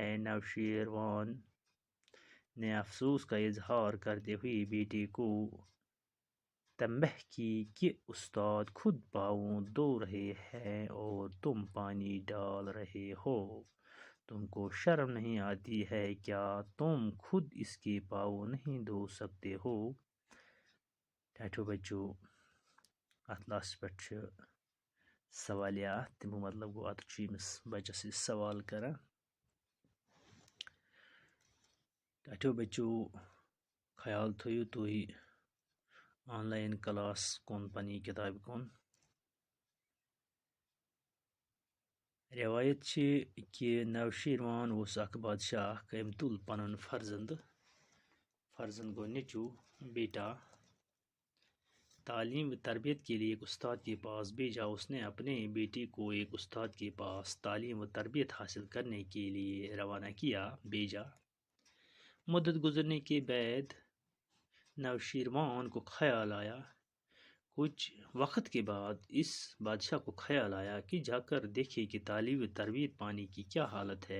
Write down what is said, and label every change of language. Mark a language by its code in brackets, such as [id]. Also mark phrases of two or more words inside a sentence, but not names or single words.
[ur] نوشیروان نے افسوس کا اظہار کرتے ہوئے بیٹے کو تنبیہ کی کہ استاد خود پاؤں دھو رہے ہیں اور تم پانی ڈال رہے ہو. تم کو شرم نہیں آتی ہے؟ کیا تم خود اس کے پاؤں نہیں دھو سکتے ہو؟ [ks] ٹھٹھو بچو [en] at last [ks] پہ سوالیات تمو مطلب گو ات یمس بچس سوال کران. ٹھٹھو بچو خیال تھو تھی [en] online class [ks] کن پنی کتاب کن. روایت چھ کہ نوشیروان اس اخ بادشاہ ام تل پنن فرزند گو نیچو بیٹا [ur] تعلیم و تربیت کے لیے ایک استاد کے پاس بھیجا. اس نے اپنے بیٹے کو ایک استاد کے پاس تعلیم و تربیت حاصل کرنے کے لیے روانہ بھیجا. مدت گزرنے کے بعد نوشیروان کو خیال آیا، کچھ وقت کے بعد اس بادشاہ کو خیال آیا کہ جا کر دیکھے کہ تعلیم و تربیت پانے کی کیا حالت ہے.